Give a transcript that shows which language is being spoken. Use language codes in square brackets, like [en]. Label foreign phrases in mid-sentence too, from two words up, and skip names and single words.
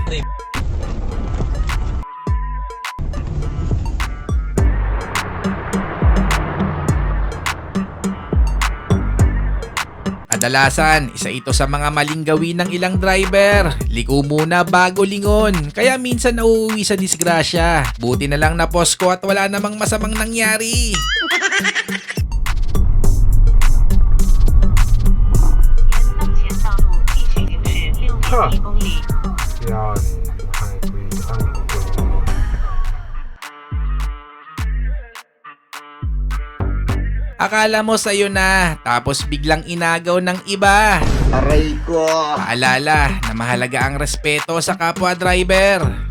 [tl] Kadalasan, isa ito sa mga maling gawin ng ilang driver. Liko muna bago lingon. Kaya minsan nauuwi sa disgrasya. Buti na lang na posko at wala namang masamang nangyari. [zh] 当前道路地区零时6.1公里。 Yani haydi. [tl] Akala mo sa'yo na, tapos biglang inagaw ng iba. Aray ko. Paalala na mahalaga ang respeto sa kapwa driver.